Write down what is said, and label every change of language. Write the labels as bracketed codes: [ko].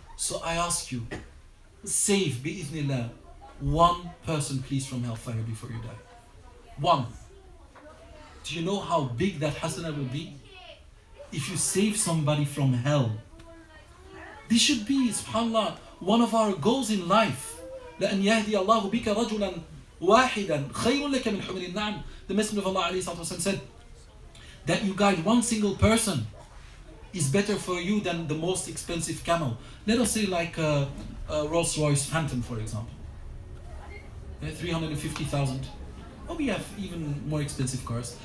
[en] So I ask you, save, bi'ithnillah, one person please from hellfire before you die. One. Do you know how big that hasana will be? If you save somebody from hell. This should be, subhanAllah, one of our goals in life. [ar] لأن يهدي الله بك رجلا واحدا خير لك من حمر النعم. [en] The Messenger of Allah said that you guide one single person is better for you than the most expensive camel. Let us say like a Rolls-Royce Phantom, for example. 350,000. Or we have even more expensive cars.